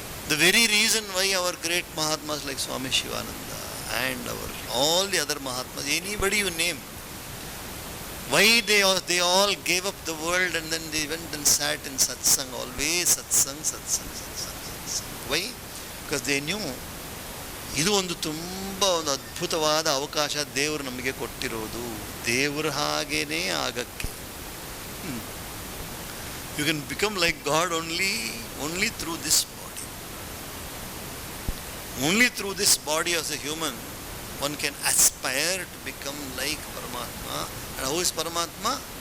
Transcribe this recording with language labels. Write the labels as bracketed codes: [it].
[en] The very reason why our great Mahatmas like Swami Shivananda and all the other Mahatmas, anybody you name, why they all gave up the world and then they went and sat in satsang, always satsang. Why? Because they knew [kn] ಇದು ಒಂದು ತುಂಬ ಒಂದು ಅದ್ಭುತವಾದ ಅವಕಾಶ ದೇವರು ನಮಗೆ ಕೊಟ್ಟಿರೋದು. ದೇವರು ಹಾಗೇನೇ ಆಗಕ್ಕೆ. [en] You can become like God only through this body. Only through this body as a human one can aspire to become like Paramatma. And who is Paramatma?